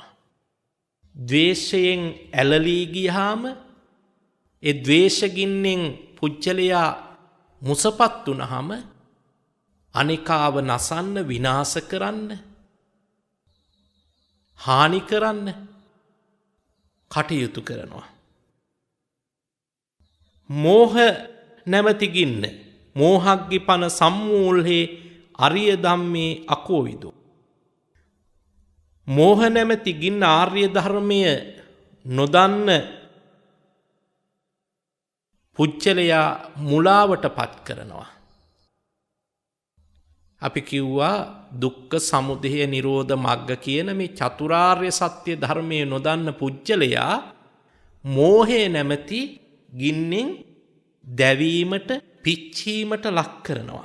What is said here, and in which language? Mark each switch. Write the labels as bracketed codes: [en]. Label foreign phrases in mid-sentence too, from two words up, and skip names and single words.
[si] ද්වේෂයෙන් ඇලලී ගියාම ඒ ද්වේෂගින්නෙන් පුච්චලයා මුසපත් වුණාම අනිකාව නසන්න, විනාශ කරන්න, හානි කරන්න කටයුතු කරනවා. මෝහ නැමැති ගින්න [pi] මෝහග්ගි පන සම්මූල්හේ අරිය ධම්මේ අකෝවිදෝ. [si] මෝහ නැමැති ගින්න ආර්ය ධර්මය නොදන්න පුච්චලයා මුලාවට පත් කරනවා. අපි කිව්වා දුක්ඛ සමුදය නිරෝධ මග්ග කියන මේ චතුරාර්ය සත්‍ය ධර්මයේ නොදන්න පුච්චලයා මෝහය නැමැති ගින්නෙන් දැවීමට, පිච්චීමට ලක් කරනවා.